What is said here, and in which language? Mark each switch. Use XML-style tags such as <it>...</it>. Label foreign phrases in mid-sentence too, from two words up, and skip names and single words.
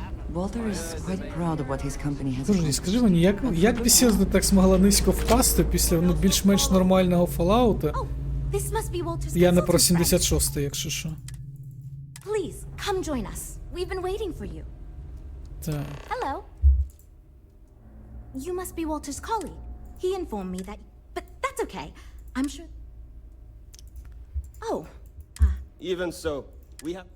<en>Walter is quite proud of what his company has</en> <uk>Слушай, скажи мені, як Bethesda так змогла низько впасти після більш-менш нормального Fallout?</uk> <en>This must be Walter's</en> <uk>Я не про</uk> <en>consultant friend.</en> <uk>76, якщо що.</uk> <en>Please, come join us. We've been waiting for you.</en> <uk>Так.</uk> <en>Hello. You must be Walter's colleague. He informed me that... But that's okay. I'm sure... Oh. Even so, we have...</en>